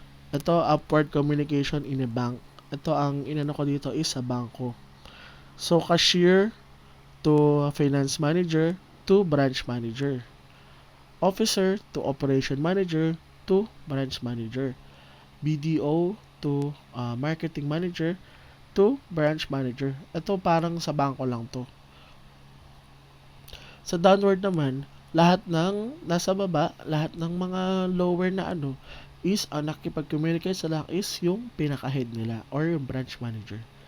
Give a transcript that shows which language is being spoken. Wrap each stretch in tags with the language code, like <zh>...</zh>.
<tl>Ito</tl> <en>upward communication in a bank.</en> <tl>Ito ang inano ko dito is sa bangko.</tl> <en>So cashier to finance manager to branch manager. Officer to operation manager to branch manager. BDO to marketing manager to branch manager.</en> <tl>Ito parang sa bangko lang to. Sa downward naman, lahat ng nasa baba, lahat ng mga lower na ano is ang nakikipag-communicate sa lahat is yung pinaka-head nila or yung branch manager.</tl>